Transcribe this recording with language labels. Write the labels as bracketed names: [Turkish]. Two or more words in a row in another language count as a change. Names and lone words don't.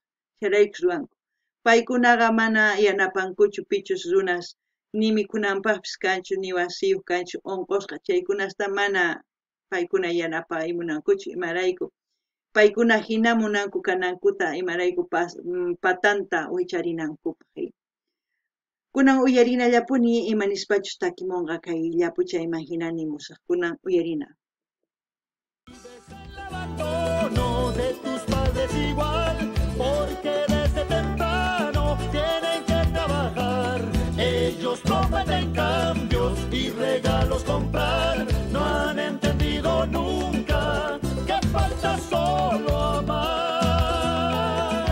[Quechua] chayraykush ruwanku paykunaqa mana yanapankuchu pichus runas ni mikunanpaqpis kanchu ni wasiyuq kanchu unqusqa chaykunasta mana paykuna yanapaymunankuchu imarayku paykuna hina munanku kanankuta imarayku patanta wicharinankupaq kunan uyarinallapuni imanispachus takimunqa kay llapuchayman hina nimusaq kunan uyarina [Spanish] abandono de tus padres igual, porque desde temprano tienen que trabajar. Ellos prometen cambios y regalos comprar. No han entendido nunca que falta solo amar.